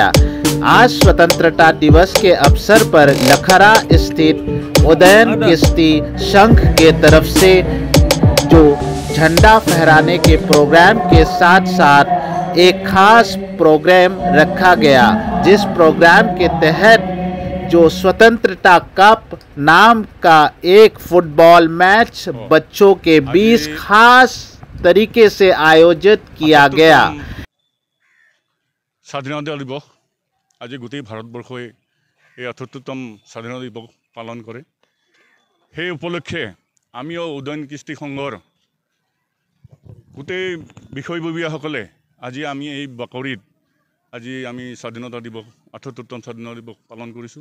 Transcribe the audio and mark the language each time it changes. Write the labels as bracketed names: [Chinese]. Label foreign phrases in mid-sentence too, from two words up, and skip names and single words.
[Hindi] आज स्वतंत्रता दिवस के अवसर पर लखरा स्थित उदयन किश्ती संघ के तरफ से जो झंडा फहराने के प्रोग्राम के साथ साथ एक खास प्रोग्राम रखा गया, जिस प्रोग्राम के तहत जो स्वतंत्रता कप नाम का एक फुटबॉल मैच बच्चों के बीच खास तरीके से आयोजित किया गया। [Assamese] স্বাধীনতা দিবস আজি গোটেই ভাৰতবৰ্ষই এই ৭৮তম স্বাধীনতা দিৱস পালন কৰে। সেই উপলক্ষে আমিও উদয়ন কৃষ্টি সংঘৰ গোটেই বিষয়ববীয়াসকলে আজি আমি এই বাকৰিত আজি আমি স্বাধীনতা দিৱস ৭৮তম স্বাধীনতা দিৱস পালন কৰিছোঁ।